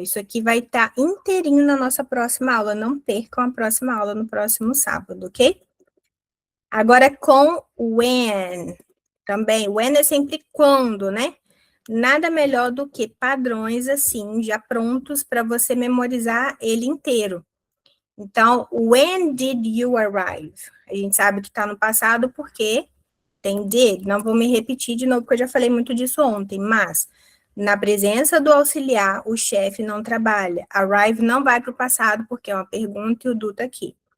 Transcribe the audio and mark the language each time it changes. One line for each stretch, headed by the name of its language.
Portuguese: Isso aqui vai estar inteirinho na nossa próxima aula. Não percam a próxima aula no próximo sábado, ok? Agora com when. Também, when é sempre quando, né? Nada melhor do que padrões assim, já prontos para você memorizar ele inteiro.
English: Então, when did you arrive?
Portuguese: A gente sabe que está no passado porque tem did. Não vou me repetir de novo, porque eu já falei muito disso ontem, mas Na presença do auxiliar, o chefe não trabalha. Arrive não vai para o passado, porque é uma pergunta e o do tá aqui.